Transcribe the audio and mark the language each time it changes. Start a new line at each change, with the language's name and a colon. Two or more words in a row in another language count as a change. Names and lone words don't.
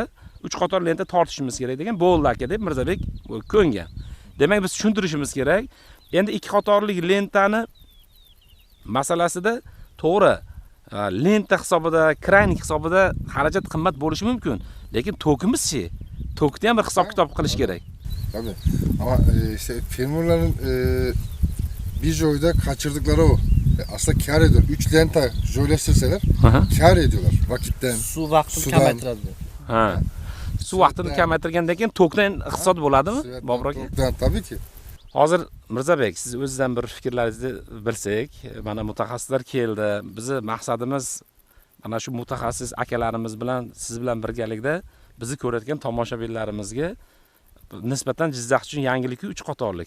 Uzbek: 3 qator lenta tortishimiz kerak degan bo'ldi aka deb Mirzabek ko'ngan. Demak biz tushuntirishimiz kerak. Endi 2 qatorlik lentani masalasida to'g'ri lenta hisobida, kranik hisobida xarajat qimmat bo'lishi mumkin, lekin tokimiz-chi? Tokni ham bir hisob-kitob qilish kerak.
Turkish: Tabii. Ama işte firmaların bir joyda kaçırdıkları o. Aslında kar ediyor. 3 lenta joylaştırsalar kar ediyorlar vakitten.
Uzbek: Suv vaqtini
Turkish: Sudan.
Uzbek: kamaytiradi. Ha. Suv vaqtini kamaytirgandan keyin tokdan iqtisod bo'ladimi? Bobur aka?
Turkish: Tokdan tabii ki.
Uzbek: Hozir Mirzabek, siz o'zingizdan bir fikrlaringizni bilsak, mana mutaxassislar keldi. Bizi maqsadimiz mana shu mutaxassis akalarimiz bilan, siz bilan birgalikda bizni ko'rayotgan tomoshabinlarimizga nisbatan Jizzax uchun yangilik 3 qatorlik.